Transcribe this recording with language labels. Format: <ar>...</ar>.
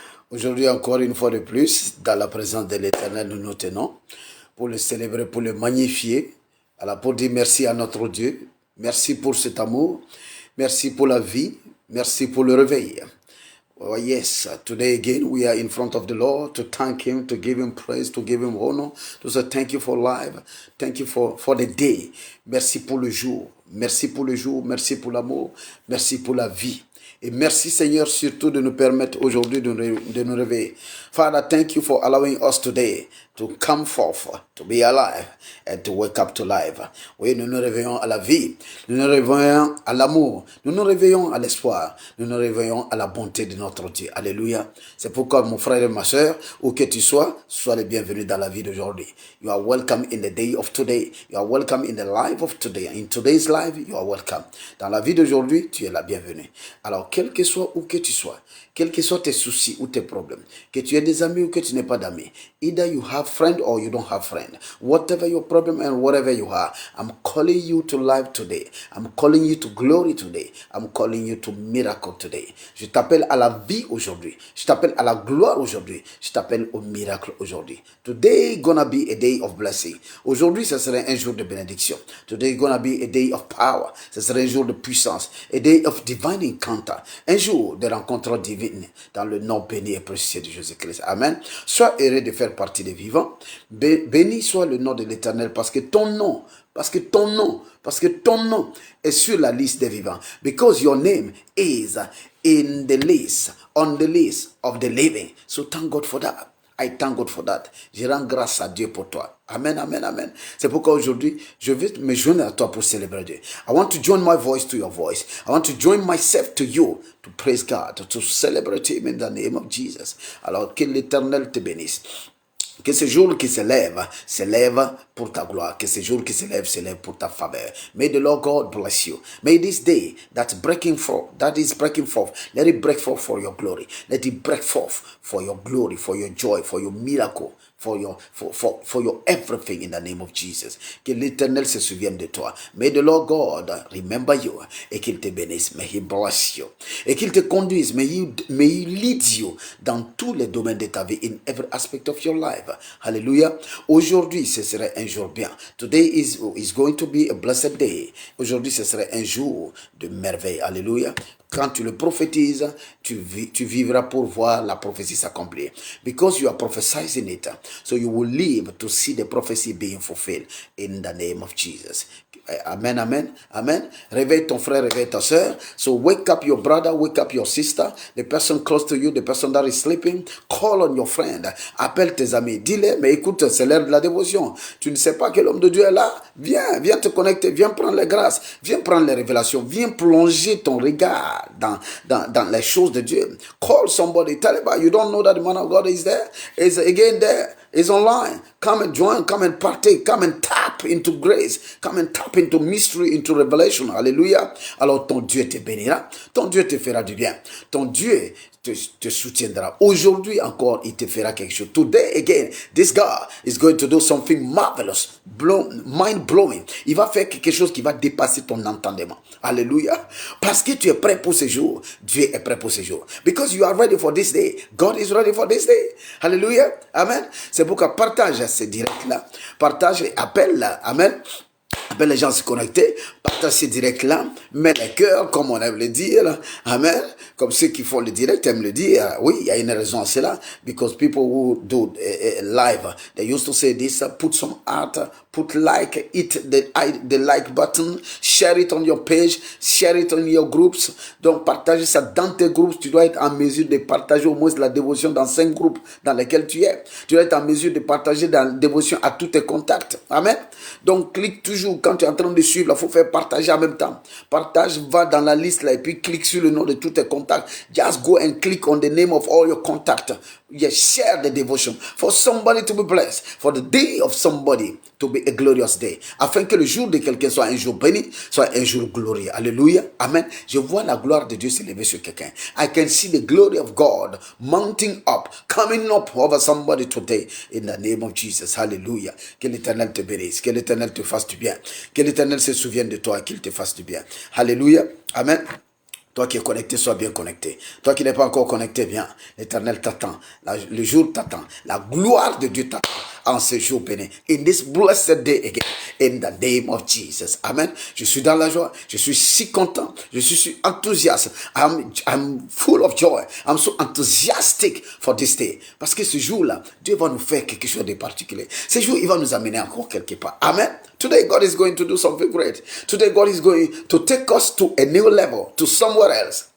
<fr>Aujourd'hui, encore une fois de plus, dans la présence de l'Éternel, nous nous tenons pour le célébrer, pour le magnifier. Alors, pour dire merci à notre Dieu. Merci pour cet amour. Merci pour la vie. Merci pour le réveil.</fr> <en>Oh yes, today again we are in front of the Lord to thank Him, to give Him praise, to give Him honor, to say thank you for life, thank you for the day.</en> <fr>Merci pour le jour, merci pour le jour, merci pour l'amour, merci pour la vie. Et merci Seigneur surtout de nous permettre aujourd'hui de nous réveiller.</fr> <en>Father, thank you for allowing us today to come forth, to be alive and to wake up to life.</en> <fr>Oui, nous nous réveillons à la vie, nous nous réveillons à l'amour, nous nous réveillons à l'espoir, nous nous réveillons à la bonté de notre Dieu. Alléluia. C'est pourquoi mon frère et ma soeur, où que tu sois les bienvenus dans la vie d'aujourd'hui.</fr> <en>You are welcome in the day of today. You are welcome in the life of today. In today's life, you are welcome.</en> <fr>Dans la vie d'aujourd'hui, tu es la bienvenue. Alors, quel que soit où que tu sois, quels que soient tes soucis ou tes problèmes, que tu aies des amis ou que tu n'aies pas d'amis,</fr> <en>either you have friend or you don't have friend, whatever your problem and whatever you are, I'm calling you to life today. I'm calling you to glory today. I'm calling you to miracle today.</en> <fr>Je t'appelle à la vie aujourd'hui. Je t'appelle à la gloire aujourd'hui. Je t'appelle au miracle aujourd'hui.</fr> <en>Today gonna be a day of blessing.</en> <fr>Aujourd'hui, ce serait un jour de bénédiction.</fr> <en>Today gonna be a day of power.</en> <fr>Ce serait un jour de puissance.</fr> <en>A day of divine encounter.</en> <fr>Un jour de rencontre divine dans le nom béni et précieux de Jésus-Christ. Amen. Sois heureux de faire partie des vivants. Béni soit le nom de l'Éternel parce que ton nom est sur la liste des vivants.</fr> <en>Because your name is in the list, on the list of the living. So thank God for that. I thank God for that.</en> <fr>Je rends grâce à Dieu pour toi. Amen, amen, amen. C'est pourquoi aujourd'hui, je vais me joindre à toi pour célébrer Dieu.</fr> <en>I want to join my voice to your voice. I want to join myself to you to praise God, to celebrate Him in the name of Jesus.</en> <fr>Alors que l'Éternel te bénisse. Que ce jour qui s'élève pour ta gloire. Que ce jour qui s'élève pour ta faveur.</fr> <en>May the Lord God bless you. May this day that is breaking forth, let it break forth for your glory. Let it break forth for your glory, for your joy, for your miracle. For your everything in the name of Jesus.</en> <fr>Que l'Éternel se souvienne de toi.</fr> <en>May the Lord God remember you.</en> <fr>Et qu'il te bénisse.</fr> <en>May He bless you.</en> <fr>Et qu'il te conduise.</fr> <en>May He lead you</en> <fr>dans tous les domaines de ta vie.</fr> <en>In every aspect of your life. Hallelujah.</en> <fr>Aujourd'hui, ce serait un jour bien.</fr> <en>Today is going to be a blessed day.</en> <fr>Aujourd'hui, ce serait un jour de merveille. Hallelujah. Quand tu le prophétises, tu vivras pour voir la prophétie s'accomplir.</fr> <en>Because you are prophesizing it, so you will live to see the prophecy being fulfilled in the name of Jesus. Amen, amen, amen.</en> <fr>Réveille ton frère, réveille ta soeur.</fr> <en>So wake up your brother, wake up your sister, the person close to you, the person that is sleeping. Call on your friend.</en> <fr>Appelle tes amis. Dis-les, mais écoute, c'est l'heure de la dévotion. Tu ne sais pas que l'homme de Dieu est là? Viens te connecter, viens prendre les grâces, viens prendre les révélations, viens plonger ton regard dans les choses de Dieu.</fr> <en>Call somebody, tell about you don't know that the man of God is there, is again there, is online. Come and join, come and partake, come and tap into grace, come and tap into mystery, into revelation. Alléluia.</en> <fr>Alors ton Dieu te bénira, ton Dieu te fera du bien, ton Dieu te soutiendra. Aujourd'hui encore, il te fera quelque chose.</fr> <en>Today again, this God is going to do something marvelous, mind-blowing.</en> <fr>Il va faire quelque chose qui va dépasser ton entendement. Alléluia. Parce que tu es prêt pour ce jour. Dieu est prêt pour ce jour.</fr> <en>Because you are ready for this day. God is ready for this day. Alléluia. Amen.</en> <fr>C'est pourquoi partage ce direct-là. Partage et appelle-là. Amen. Appelle les gens à se connecter, partage ce direct-là, mets les cœurs, comme on aime le dire, amen, comme ceux qui font le direct aiment le dire, oui, il y a une raison à cela,</fr> <en>because people who do live, they used to say this, put some heart, put like, hit the like button, share it on your page, share it on your groups,</en> <fr>donc partage ça dans tes groupes, tu dois être en mesure de partager au moins la dévotion dans 5 groupes dans lesquels tu es, tu dois être en mesure de partager dans la dévotion à tous tes contacts, amen, donc clique toujours quand tu es en train de suivre, il faut faire partager en même temps. Partage, va dans la liste là et puis clique sur le nom de tous tes contacts.</fr> <en>Just go and click on the name of all your contacts. Yes, share the devotion for somebody to be blessed, for the day of somebody to be a glorious day.</en> <fr>Afin que le jour de quelqu'un soit un jour béni, soit un jour glorieux. Alléluia. Amen. Je vois la gloire de Dieu s'élever sur quelqu'un.</fr> <en>I can see the glory of God mounting up, coming up over somebody today in the name of Jesus. Hallelujah.</en> <fr>Que l'Éternel te bénisse, que l'Éternel te fasse du bien. Que l'Éternel se souvienne de toi et qu'il te fasse du bien. Alléluia. Amen. Toi qui es connecté, sois bien connecté. Toi qui n'es pas encore connecté, viens. L'Éternel t'attend. Le jour t'attend. La gloire de Dieu t'attend en ce jour béni.</fr> <en>In this blessed day again. In the name of Jesus.</en> <fr>Amen. Je suis dans la joie. Je suis si content. Je suis si enthousiaste.</fr> <en>I'm full of joy. I'm so enthusiastic for this day.</en> <fr>Parce que ce jour-là, Dieu va nous faire quelque chose de particulier. Ce jour, il va nous amener encore quelque part. Amen.</fr> <en>Today, God is going to do something great. Today, God is going to take us to a new level, to somewhere else.</en>